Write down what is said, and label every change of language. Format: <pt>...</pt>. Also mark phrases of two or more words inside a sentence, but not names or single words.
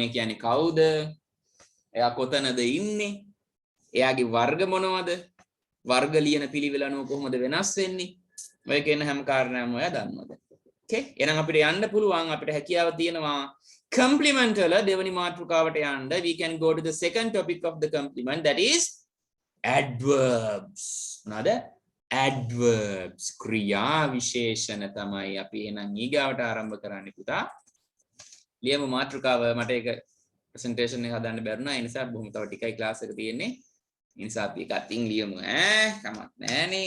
<si>කියන්නේ කවුද එයා කොතනද ඉන්නේ එයාගේ වර්ග මොනවද වර්ග ලියන පිළිවෙල අනුව කොහොමද වෙනස් වෙන්නේ ඔය කියන හැම කාරණාවම ඔයා දන්නවද okay එහෙනම් අපිට යන්න පුළුවන් අපිට හැකියාව තියෙනවා complement වල දෙවෙනි මාතෘකාවට යන්න</si> <en>we can go to the second topic of the complement that is adverbs</en> <si>මොනවාද adverbs ක්‍රියා විශේෂණ තමයි අපි එහෙනම් ඊගාවට ආරම්භ කරන්න පුතා. ලියමු මාතෘකාව. මට ඒක ප්‍රසන්ටේෂන් එක හදන්න බැරුණා. ඒ නිසා බොහොම තව ටිකයි ක්ලාස් එක තියෙන්නේ. ඒ නිසා අපි ඒක අතින් ලියමු කමක් නැහනේ.</si>